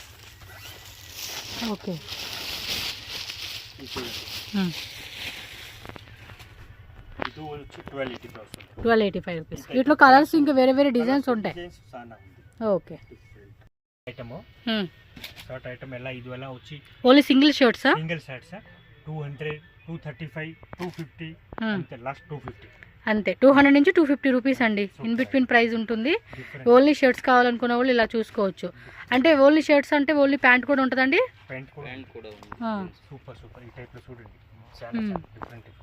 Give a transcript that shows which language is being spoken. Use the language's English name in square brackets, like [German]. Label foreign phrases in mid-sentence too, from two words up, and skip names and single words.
[Telugu] ఓకే ఇది వచ్చి 1285 వస్తుంది. 1285 రూపీస్. వీటిలో కలర్స్ ఇంకా వేరే వేరే డిజైన్స్ ఉంటాయి. డిజైన్స్ చాలా ఉంది. ఓకే [English] item short item [Kannada] ಎಲ್ಲ ಇದು ಎಲ್ಲ [Telugu] వచ్చి [English] only single shirts? single shirts [Telugu] 200 235 250 అంతే లాస్ట్ 250 అంతే. 200 నుంచి 250 రూపీస్ అండి. [English] in between price [Telugu] ఉంటుంది. [English] only shirts [Telugu] కావాలనుకున్న వాళ్ళు ఇలా చూసుకోవచ్చు. అంటే [English] only shirts [Telugu] అంటే [English] only pant [Telugu] కూడా ఉంటుందండి? ప్యాంట్ కూడా [English] super super [Telugu] ఈ టైప్ లో చూడండి చాలా డిఫరెంట్ ఉంది.